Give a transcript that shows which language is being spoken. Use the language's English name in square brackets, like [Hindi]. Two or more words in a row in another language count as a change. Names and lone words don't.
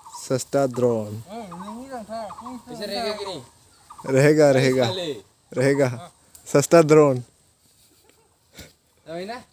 [Hindi] सस्ता ड्रोन [Indonesian] bisa kayak gini. [Hindi] रहेगा रहेगा [Indonesian] Kali. [Hindi] रहेगा सस्ता ड्रोन [Indonesian] Tahu ini?